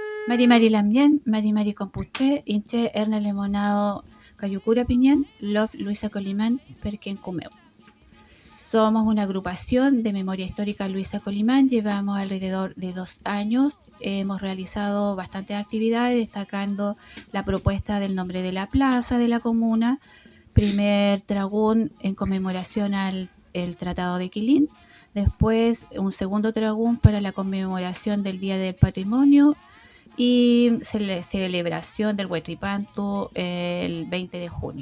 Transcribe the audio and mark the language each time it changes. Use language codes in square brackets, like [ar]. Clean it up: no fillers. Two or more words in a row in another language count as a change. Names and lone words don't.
[arn] Mari Mari Lamien, Mari Mari Compuche, Inche Erna Lemonao Cayucura Piñán, Love Luisa Colimán, Perquén Cumeu. [es] Somos una agrupación de memoria histórica Luisa Colimán, llevamos alrededor de 2 años, hemos realizado bastantes actividades, destacando la propuesta del nombre de la plaza de la comuna, primer tragún en conmemoración al el Tratado de Quilín, después un segundo tragún para la conmemoración del Día del Patrimonio y celebración del Huaytripantu el 20 de junio.